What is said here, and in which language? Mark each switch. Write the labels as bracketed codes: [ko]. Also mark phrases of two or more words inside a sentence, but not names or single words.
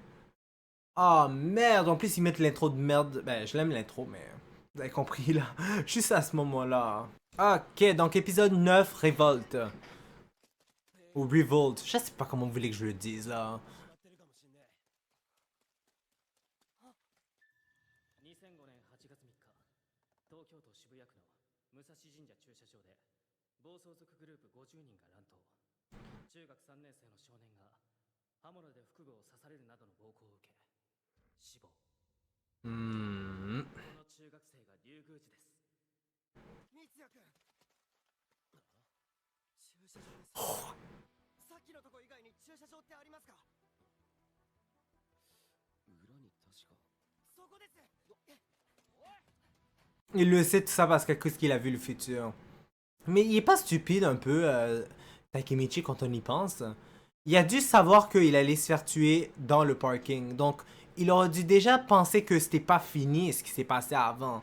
[fr] Ah, merde. En plus, ils mettent l'intro de merde. Ben, je l'aime l'intro, mais... Vous avez compris, là. Juste à ce moment-là. Ok, donc épisode 9, Révolte. Ou Revolt. Je sais pas comment vous voulez que je le dise, là. [ja] 2005 年8月3日、東京都渋谷区の武蔵神社駐車場で暴走族グループ50人が乱闘。中学3年生の少年が刃物で腹部を刺されるなどの暴行を受け死亡。この中学生が龍宮寺です。三ツ矢君。駐車場です。さっきのとこ以外に駐車場ってありますか？裏に確か。そこです。 [fr] Il le sait tout ça parce qu'à cause qu'il a vu le futur. Mais il est pas stupide un peu, Takemichi, quand on y pense. Il a dû savoir qu'il allait se faire tuer dans le parking. Donc, il aurait dû déjà penser que c'était pas fini ce qui s'est passé avant.